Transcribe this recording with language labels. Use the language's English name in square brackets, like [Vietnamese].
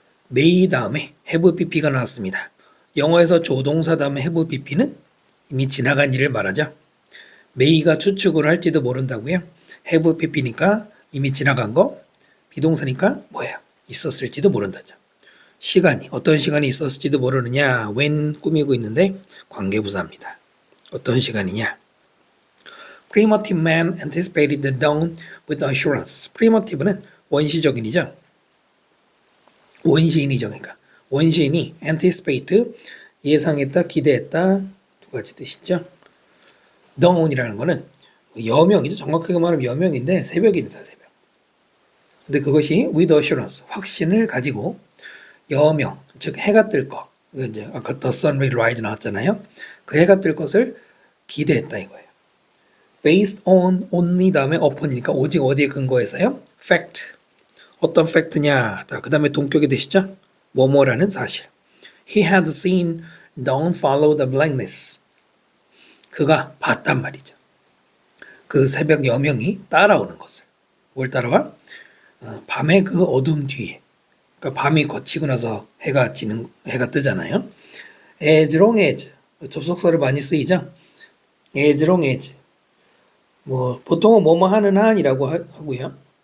[Korean] may 다음에 have pp가 나왔습니다. 영어에서 조동사 다음에 have pp는 이미 지나간 일을 말하죠. may가 추측을 할지도 모른다고요. have pp니까 이미 지나간 거, 비동사니까 뭐예요? 있었을지도 모른다죠. 시간이 어떤 시간이 있었을지도 모르느냐? when 꾸미고 있는데 관계부사입니다. 어떤 시간이냐? [English] Primitive man anticipated the dawn with assurance. [Korean] Primitive는 원시적인이죠. 원시인이죠. 그러니까 원시인이 anticipate 예상했다, 기대했다 두 가지 뜻이죠. dawn이라는 거는 여명이죠. 정확하게 말하면 여명인데 새벽입니다. 새벽. 근데 그것이 [English] with assurance [Korean] 확신을 가지고 여명 즉 해가 뜰 거. 이제 아까 the sun will rise 나왔잖아요. 그 해가 뜰 것을 기대했다 이거예요. [English] based on only [Korean] 다음에 upon이니까 오직 어디에 근거해서요? fact. 어떤 팩트냐? 그 다음에 동격이 되시죠? 뭐뭐라는 사실. [English] He had seen dawn follow the blackness. [Korean] 그가 봤단 말이죠. 그 새벽 여명이 따라오는 것을. 뭘 따라와? 밤의 그 어둠 뒤에. 그러니까 밤이 거치고 나서 해가 뜨잖아요. As long as 접속사를 많이 쓰이죠. As long as 보통은 뭐뭐 하는 한이라고 하고요.